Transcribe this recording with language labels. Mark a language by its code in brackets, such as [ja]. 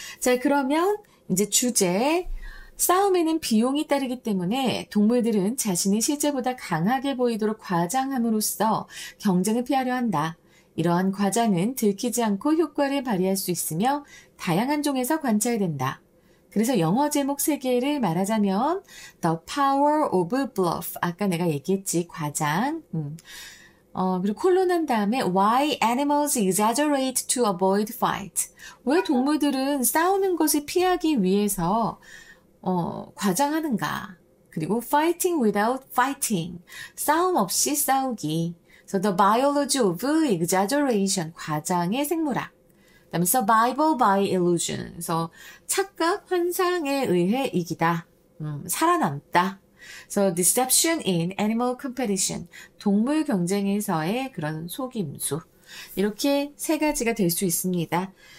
[ko] 자, 그러면 이제 주제. 싸움에는 비용이 따르기 때문에 동물들은 자신이 실제보다 강하게 보이도록 과장함으로써 경쟁을 피하려 한다. 이러한 과장은 들키지 않고 효과를 발휘할 수 있으며 다양한 종에서 관찰된다. 그래서 영어 제목 3개를 말하자면 [en] The Power of Bluff. [ko] 아까 내가 얘기했지. 과장. 그리고 콜론한 다음에 [en] Why animals exaggerate to avoid fight. [ko] 왜 동물들은 싸우는 것을 피하기 위해서 과장하는가. [en] 그리고 fighting without fighting. [ko] 싸움 없이 싸우기. [en] So the biology of exaggeration. [ko] 과장의 생물학. [en] 그다음에 survival by illusion. [ko] 그래서 착각, 환상에 의해 이기다. 살아남다. [en] So deception in animal competition. [ko] 동물 경쟁에서의 그런 속임수. 이렇게 3가지가 될 수 있습니다.